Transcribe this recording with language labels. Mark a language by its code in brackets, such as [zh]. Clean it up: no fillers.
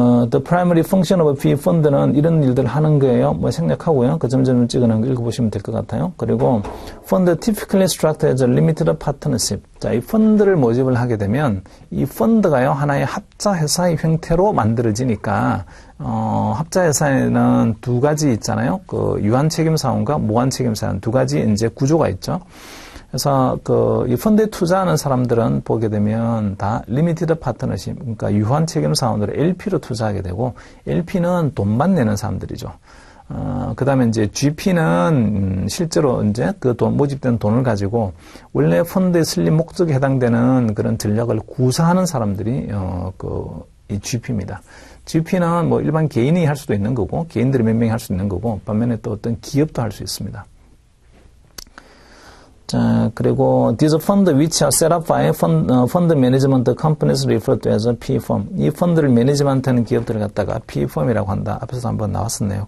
[en] The primary function of [ko] PE 펀드는 이런 일들을 하는 거예요. 뭐 생략하고요. 그 점점 찍어놓은 거 읽어보시면 될 것 같아요. 그리고 [en] fund typically structured as a limited partnership. [ko] 자, 이 펀드를 모집을 하게 되면 이 펀드가요 하나의 합자 회사의 형태로 만들어지니까 합자 회사에는 두 가지 있잖아요. 그 유한 책임 사원과 무한 책임 사원 두 가지 이제 구조가 있죠. 그래서 이 펀드에 투자하는 사람들은 보게 되면 다 리미티드 파트너십, 그러니까 유한 책임 사원으로 LP로 투자하게 되고 LP는 돈만 내는 사람들이죠. 그다음에 이제 GP는 실제로 이제 그 모집된 돈을 가지고 원래 펀드에 쓸린 목적에 해당되는 그런 전략을 구사하는 사람들이 이 GP입니다. GP는 뭐 일반 개인이 할 수도 있는 거고 개인들이 몇 명이 할 수 있는 거고 반면에 또 어떤 기업도 할 수 있습니다. 자, 그리고 [en] these fund which are set up by fund management companies referred to as a PE firm. [ko] 이 펀드를 매니지먼트하는 기업들을 갖다가 PE firm이라고 한다. 앞에서 한번 나왔었네요.